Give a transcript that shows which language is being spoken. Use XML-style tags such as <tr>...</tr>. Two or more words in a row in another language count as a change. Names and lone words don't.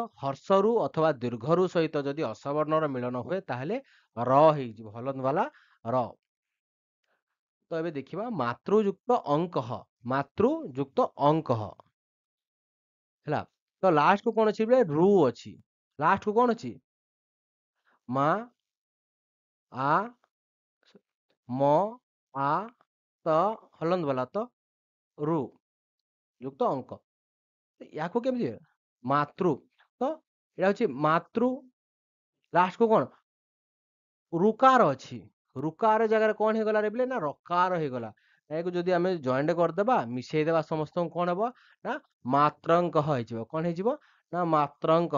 <or>ହର୍ଷରୁ ଅଥବା ଦୀର୍ଘରୁ ସହିତ ଯଦି ଅସବର୍ଣ୍ଣର ମିଳନ ହୁଏ ତାହେଲେ ର ହେଇଯିବ, ହଲନ୍ତ ବାଲା ର। ତ ଏବେ ଦେଖିବା ମାତୃଯୁକ୍ତ ଅଙ୍କଃ। ମାତୃଯୁକ୍ତ ଅଙ୍କଃ ହେଲା। ତ ଲାଷ୍ଟ କୁ କଣ ଅଛି ରୁ ଅଛି, ଲାଷ୍ଟ କୁ କଣ ଅଛି ମା</or> <hi>आ म आ त हलंद वाला</hi> <or>ତ ରୁ ଯୁକ୍ତ ଅଙ୍କ। ୟାକୁ କେମିତି ମାତୃ ତ ଏଇଟା ହଉଛି ମାତୃ ଲାଷ୍ଟ କୁ କଣ ରୁକାର ଅଛି ରୁକାର ଜାଗାରେ କଣ ହେଇଗଲା ରେ ନା ରକାର ହେଇଗଲା। ଏହାକୁ ଯଦି ଆମେ ଜଏଣ୍ଟ କରିଦେବା ମିଶେଇ ଦେବା ସମସ୍ତଙ୍କୁ କଣ ହବ ନା ମାତ୍ରଙ୍କ ହେଇଯିବ କଣ ହେଇଯିବ ନା ମାତ୍ରଙ୍କ।</or>